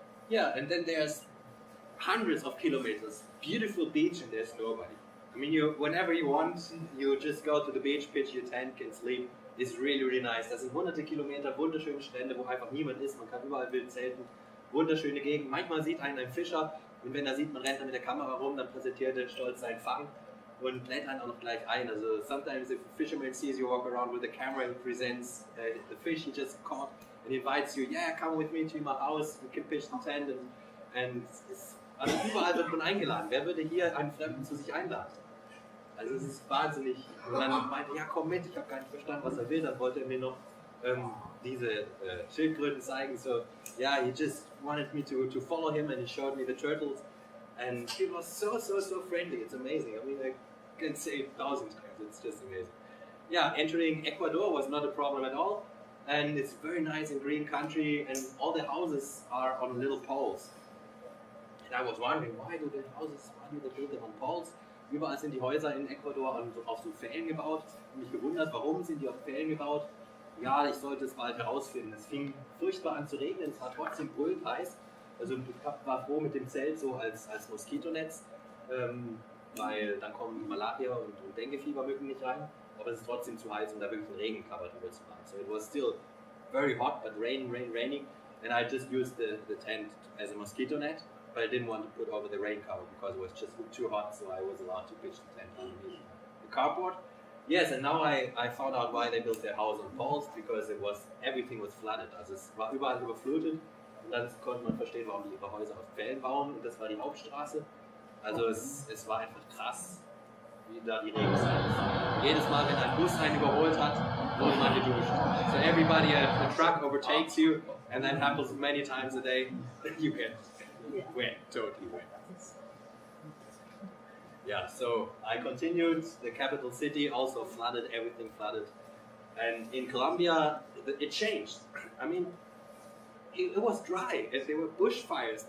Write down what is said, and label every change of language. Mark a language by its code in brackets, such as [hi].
[en] Yeah, and then there's hundreds of kilometers, beautiful beach, and there's nobody. I mean, whenever you want, you just go to the beach, pitch your tent, can sleep. It's really nice. [de] Das sind hunderte Kilometer, wunderschöne Strände, wo einfach niemand ist. Man kann überall wild zelten. Wunderschöne Gegend. Manchmal sieht einen ein Fischer Und wenn er sieht, man rennt dann mit der Kamera rum, dann präsentiert er stolz seinen Fang und lädt einen auch noch gleich ein. [en] Also sometimes if a fisherman sees you walk around with a camera, he presents the fish he just caught and invites you, yeah, come with me to my house, we can pitch the tent and also [de] überall wird man eingeladen. Wer würde hier einen Fremden zu sich einladen? Also es ist wahnsinnig. Und dann meinte er, ja komm mit, ich habe gar nicht verstanden, was er will. Dann wollte er mir noch diese Schildkröten zeigen. [en] So, yeah, he just wanted me to follow him and he showed me the turtles. And he was so friendly. It's amazing. I mean, I can say it 1,000 times. It's just amazing. Yeah, entering Ecuador was not a problem at all. And it's very nice and green country and all the houses are on little poles. And I was wondering, why do they build them on poles? [de] Überall sind die Häuser in Ecuador auf so Pfählen gebaut. Ich habe mich gewundert, warum sind die auf Pfählen gebaut? Ja, ich sollte es bald herausfinden. Es fing furchtbar an zu regnen, es war trotzdem brüllend heiß. Also ich war froh mit dem Zelt so als Moskitonetz, weil dann kommen Malaria und Denguefiebermücken nicht rein. Aber es ist trotzdem zu heiß, um da wirklich einen Regencover drüber zu machen. [en] So it was still very hot, but raining. And I just used the tent as a mosquito net. But I didn't want to put over the rain cover because it was just too hot, so I was allowed to pitch the tent underneath the carport. Yes, and now I found out why they built their house on poles, because everything was flooded. [de] Also es war überall überflutet und dann konnte man verstehen, warum die ihre Häuser auf Pfählen bauen und das war die Hauptstraße. Also es war einfach krass, wie da die Regenzeit ist. Jedes Mal, wenn ein Bus einen überholt hat, wurde man geduscht. [en] So everybody, a truck overtakes you and that happens many times a day. You get wet, totally wet. Yeah, so I continued, the capital city also flooded, everything flooded. And in Colombia, it changed. I mean, it was dry, there were bushfires.